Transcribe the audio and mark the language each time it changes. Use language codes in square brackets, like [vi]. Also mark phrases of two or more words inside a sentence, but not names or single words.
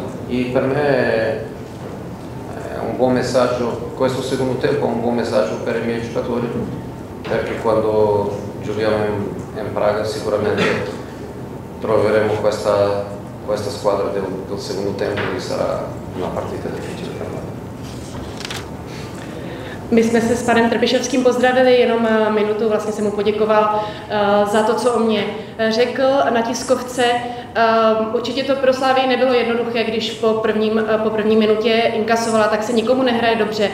[it] E per me è un buon messaggio, questo secondo tempo è un buon messaggio per i miei giocatori, perché quando giochiamo in Praga sicuramente troveremo questa squadra del secondo tempo, che sarà una partita difficile per noi. [cs] My jsme se s panem Trpišovským pozdravili jenom minutu, vlastně jsem mu poděkoval za to, co o mě řekl na tiskovce. Určitě to pro Slavii nebylo jednoduché, když po první minutě inkasovala, tak se nikomu nehraje dobře.